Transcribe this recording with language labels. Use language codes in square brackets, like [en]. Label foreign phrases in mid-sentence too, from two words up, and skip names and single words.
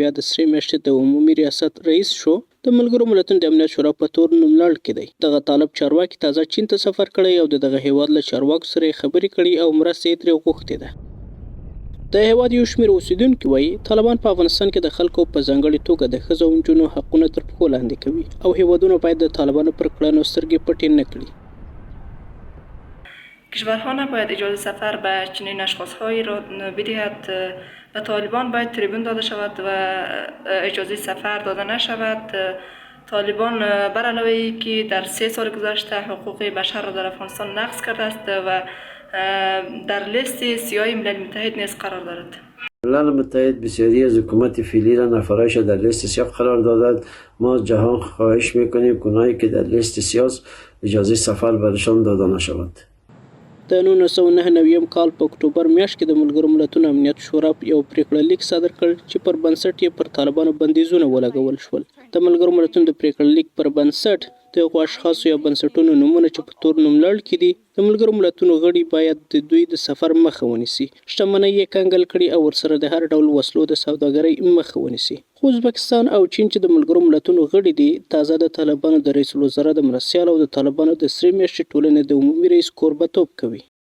[ps] بیا د سرې میاشتې د عمومي ریاست رئیس شو د ملګرو ملتونو د امنیت شورا په تور نوملړ کې دی دغه طالب چارواکي تازه چین ته سفر کړی او دغه هیواد له چارواکو سره خبرې کړي او مرسته یې ترې غوښتې ده د هیواد یو شمېر اوسیدونکي وایي طالبان په افغانستان کې د خلکو په ځانګړې توګه د ښځو او نجونو حقونه تر پښو لاندې کوي او هیوادونه باید د طالبانو پر کړنو سترګې پټې نه کړي [fa] کشورها نباید اجازه سفر به چنین اشخاصهایی را بدهد و طالبان باید تریبون داده شود و اجازه سفر داده نشود طالبان بر علاوه که در 3 سال گذشته حقوق بشر را در افغانستان نقض کرده است و در لیست سیاه ملل متحد نیز قرار دارد ملل متحد بسیاری از حکومت فعلی را نفرایش در لیست سیاه قرار دادند ما جهان خواهش میکنیم که اونایی که در لیست سیاه اجازه سفر برشان داده نشود [ps] د 1999 کال په اکتوبر میاشت کې د ملګرو ملتونو امنیت شورا یو پریکړه لیک صادر کړ چې پر بنسټ یې پر طالبانو بندیزونه ولګول شول د ملګرو ملتونو د پریکړه لیک پر بنسټ د هغو اشخاصو یا بنسټونو نومونه چې په تور نوملړ کې دي د ملګرو ملتونو غړي باید د دوی د سفر مخه ونیسي شتمنۍ یې کنګل کړي او ورسره د هر ډول وسلو د سوداګرۍ مخه ونیسي خو ازبکستان او چین چې د ملګرو ملتونو غړي دي تازه د طالبانو د رئیس الوزرا د مرستیال او د طالبانو د سرې میاشتې ټولنې د عمومي رئیس کوربه‌توب کوي